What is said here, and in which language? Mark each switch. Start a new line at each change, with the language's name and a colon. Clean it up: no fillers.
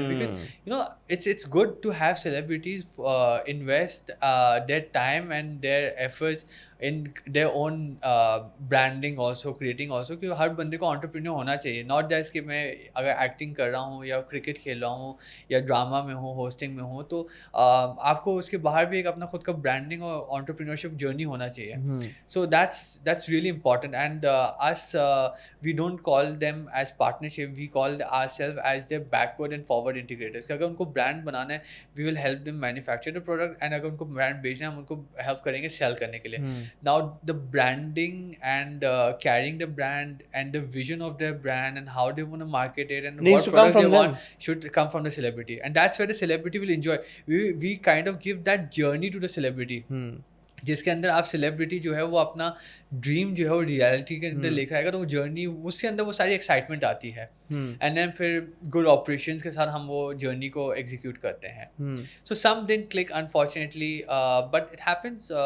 English: because you know it's good to have celebrities invest their time and their efforts in their own branding also, creating also,
Urdu: کہ ہر بندے کو entrepreneur ہونا چاہیے.
English: not just
Urdu: کہ میں اگر ایکٹنگ کر رہا ہوں یا کرکٹ کھیل رہا ہوں یا ڈرامہ میں ہوں, ہوسٹنگ میں ہوں, تو آپ کو اس کے باہر بھی ایک اپنا خود کا برانڈنگ اور انٹرپرینیورشپ جرنی ہونا چاہیے.
English: So that's really important, and us we don't call them as partnership, we call ourselves as their backward and forward integrators.
Urdu: کہ اگر ان کو برانڈ بنانا ہے
English: we will help them manufacture the product,
Urdu: and اگر ان کو brand بیچنا ہے ہم ان کو ہیلپ کریں گے سیل کرنے کے لیے.
English: Now the branding and carrying the brand and the vision of their brand and how they want to market it and what products they want should come from the celebrity, and that's where the celebrity will enjoy. We kind of give that journey to the celebrity,
Urdu: جس کے اندر آپ celebrity جو ہے وہ اپنا dream جو ہے وہ ریئلٹی کے اندر لے کر آئے گا, تو وہ جرنی اس کے اندر وہ ساری ایکسائٹمنٹ آتی ہے,
English: and then
Urdu: پھر گڈ آپریشنس کے ساتھ ہم وہ جرنی کو ایگزیکیوٹ کرتے ہیں.
English: So some دن click unfortunately, but it happens.